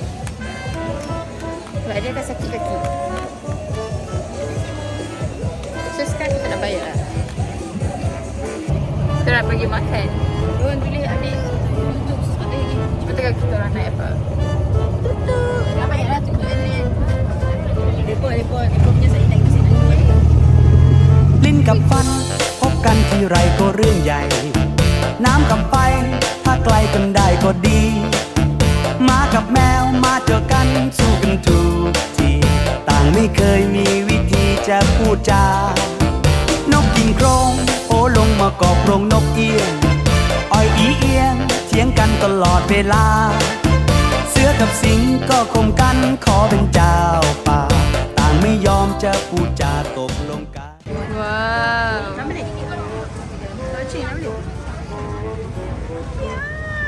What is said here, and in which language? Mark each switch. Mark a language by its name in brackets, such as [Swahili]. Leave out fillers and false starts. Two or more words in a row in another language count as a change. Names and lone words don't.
[Malay] Sebab dia akan sakit kaki. So sekarang kita nak bayar. Kita nak pergi makan. Orang tulis adik tutup ada lagi. Cuba tengok kita orang naik apa. Tutup. Dah bayarlah tutup ni. Depa punya saya naik mesin dulu eh. [Thai] ลิ้นกับฟันพบกันทีไรก็เรื่องใหญ่ น้ำกับไฟถ้าไกลกันได้ก็ดีหมากับ แมวมาเจอกันสู้กันทุกทีต่างไม่เคยมีวิธีจะพูดจานกกินโครงโอลงมาเกาะโครงนกเอี้ยงอ้อยอีเอียงเถียงกันตลอดเวลาเสือกับสิงก็คมกันขอเป็นเจ้าป่าต่างไม่ยอมจะพูดจาตกลงกัน Wow. [Malay] Nama dia? Kacik nama dia?